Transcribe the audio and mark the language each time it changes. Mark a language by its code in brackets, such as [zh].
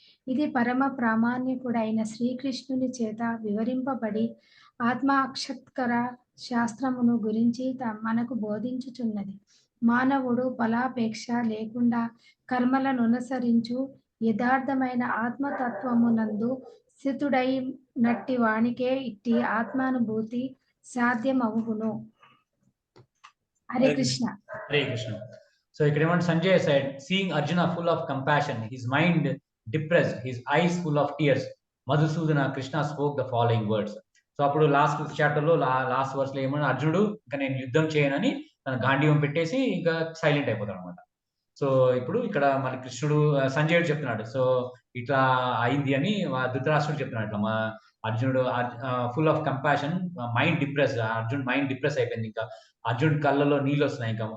[te] ఇది పరమ ప్రామాణికుడైన శ్రీకృష్ణుని చేత వివరింపబడి ఆత్మాక్షత్కర శాస్త్రమును గురించి మనకు బోధించుచున్నది. మానవుడు ఫలాపేక్ష లేకుండా కర్మలను అనుసరించు యథార్థమైన ఆత్మతత్వమునందు స్థితుడై నట్టి వానికే ఇట్టి ఆత్మానుభూతి సాధ్యమవును. హరే కృష్ణ. హరే కృష్ణ. సో ఇక్కడ ఏమంటే [en] Sanjay said, seeing Arjuna full of compassion, his mind depressed, his eyes full of tears, Madhusudana, Krishna spoke the following words. [te] So అప్పుడు లాస్ట్ చాప్టర్ లో లాస్ట్ వర్స్ లో ఏమన్నా అర్జునుడు ఇంకా నేను యుద్ధం చేయనని తన గాంధీవం పెట్టేసి ఇంకా సైలెంట్ అయిపోతాడు అనమాట. సో ఇప్పుడు ఇక్కడ మన కృష్ణుడు సంజయుడు చెప్తున్నాడు, సో ఇట్లా అయింది అని ధృతరాష్ట్రుడు చెప్తున్నాడు. ఇట్లా మా అర్జునుడు full of compassion, mind depress, Arjun mind depress అయిపోయింది, ఇంకా అర్జున్ కళ్ళలో నీళ్ళు వస్తున్నాయి ఇంకా.